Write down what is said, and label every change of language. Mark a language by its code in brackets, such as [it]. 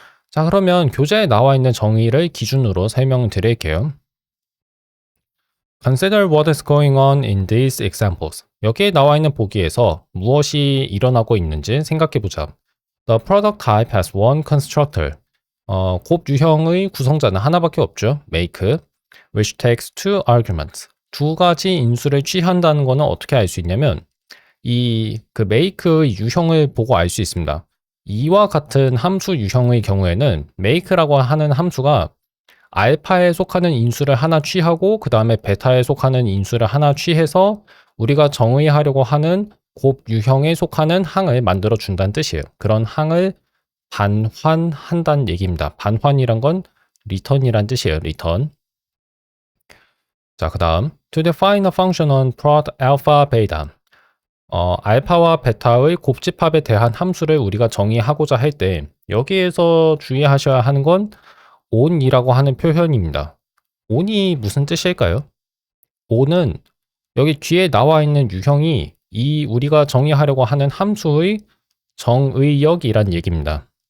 [ko] 자, 그러면 교재에 나와 있는 정의를 기준으로 설명드릴게요. [en] Consider what is going on in these examples. [ko] 여기에 나와 있는 보기에서 무엇이 일어나고 있는지 생각해보자. [en] The product type has one constructor. [ko] 곱 유형의 구성자는 하나밖에 없죠. [en] make, which takes two arguments. [ko] 두 가지 인수를 취한다는 거는 어떻게 알 수 있냐면 이 그 make의 유형을 보고 알 수 있습니다. 이와 같은 함수 유형의 경우에는 make라고 하는 함수가 알파에 속하는 인수를 하나 취하고 그 다음에 베타에 속하는 인수를 하나 취해서 우리가 정의하려고 하는 곱 유형에 속하는 항을 만들어 준다는 뜻이에요. 그런 항을 반환한다는 얘기입니다. 반환이란 건 return이란 뜻이에요. return. 자, 그 다음 [en] to define a function on prod alpha beta. [ko] 알파와 베타의 곱집합에 대한 함수를 우리가 정의하고자 할 때 여기에서 주의하셔야 하는 건 on이라고 하는 표현입니다. on이 무슨 뜻일까요? on은 여기 뒤에 나와 있는 유형이 이 우리가 정의하려고 하는 함수의 정의역이란 얘기입니다.